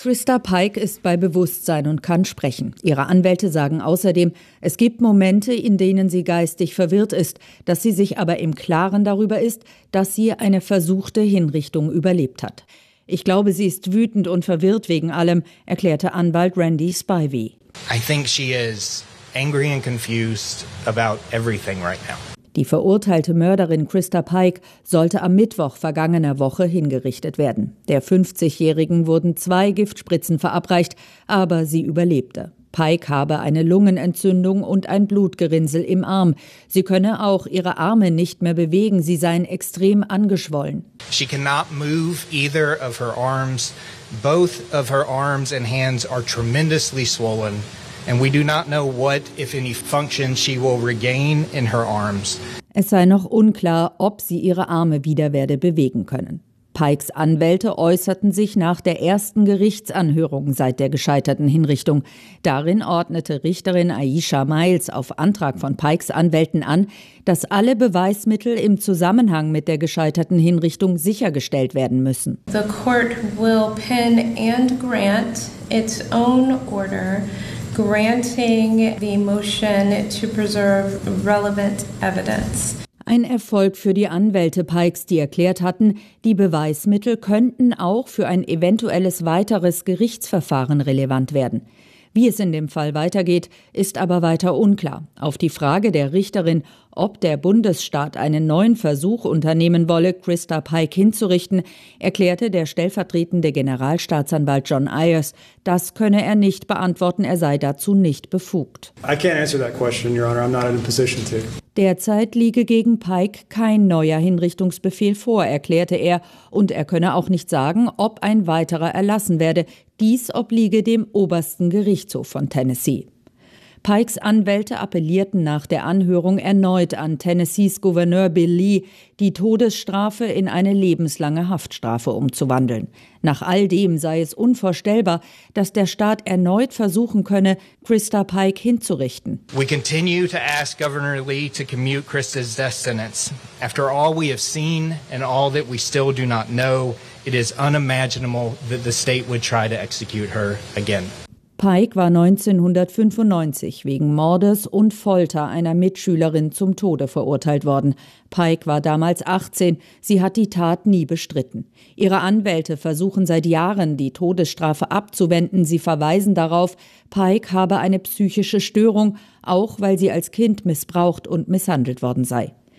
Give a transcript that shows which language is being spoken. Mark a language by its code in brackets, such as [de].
[de] Christa Pike ist bei Bewusstsein und kann sprechen. Ihre Anwälte sagen außerdem, es gibt Momente, in denen sie geistig verwirrt ist, dass sie sich aber im Klaren darüber ist, dass sie eine versuchte Hinrichtung überlebt hat. Ich glaube, sie ist wütend und verwirrt wegen allem, erklärte Anwalt Randy Spivey. [en] I think she is angry and confused about everything right now. [de] Die verurteilte Mörderin Christa Pike sollte am Mittwoch vergangener Woche hingerichtet werden. Der 50-Jährigen wurden 2 Giftspritzen verabreicht, aber sie überlebte. Pike habe eine Lungenentzündung und ein Blutgerinnsel im Arm. Sie könne auch ihre Arme nicht mehr bewegen, sie seien extrem angeschwollen. [en] She cannot move either of her arms. Both of her arms and hands are tremendously swollen. And we do not know what, if any, function she will regain in her arms. [de] Es sei noch unklar, ob sie ihre Arme wieder werde bewegen können. Pikes Anwälte äußerten sich nach der ersten Gerichtsanhörung seit der gescheiterten Hinrichtung. Darin ordnete Richterin Aisha Miles auf Antrag von Pikes Anwälten an, dass alle Beweismittel im Zusammenhang mit der gescheiterten Hinrichtung sichergestellt werden müssen. [en] The court will pen and grant its own order. Granting the motion to preserve relevant evidence. [de] Ein Erfolg für die Anwälte Pikes, die erklärt hatten, die Beweismittel könnten auch für ein eventuelles weiteres Gerichtsverfahren relevant werden. Wie es in dem Fall weitergeht, ist aber weiter unklar. Auf die Frage der Richterin, ob der Bundesstaat einen neuen Versuch unternehmen wolle, Christa Pike hinzurichten, erklärte der stellvertretende Generalstaatsanwalt John Ayers, das könne er nicht beantworten, er sei dazu nicht befugt. [en] I can't answer that question, Your Honor. I'm not in a position to. [de] Derzeit liege gegen Pike kein neuer Hinrichtungsbefehl vor, erklärte er, und er könne auch nicht sagen, ob ein weiterer erlassen werde. Dies obliege dem obersten Gerichtshof von Tennessee. Pikes Anwälte appellierten nach der Anhörung erneut an Tennessees Gouverneur Bill Lee, die Todesstrafe in eine lebenslange Haftstrafe umzuwandeln. Nach all dem sei es unvorstellbar, dass der Staat erneut versuchen könne, Christa Pike hinzurichten. [en] We continue to ask Governor Lee to commute Christa's death sentence. After all we have seen and all that we still do not know, it is unimaginable that the state would try to execute her again. [de] Pike war 1995 wegen Mordes und Folter einer Mitschülerin zum Tode verurteilt worden. Pike war damals 18, sie hat die Tat nie bestritten. Ihre Anwälte versuchen seit Jahren, die Todesstrafe abzuwenden. Sie verweisen darauf, Pike habe eine psychische Störung, auch weil sie als Kind missbraucht und misshandelt worden sei.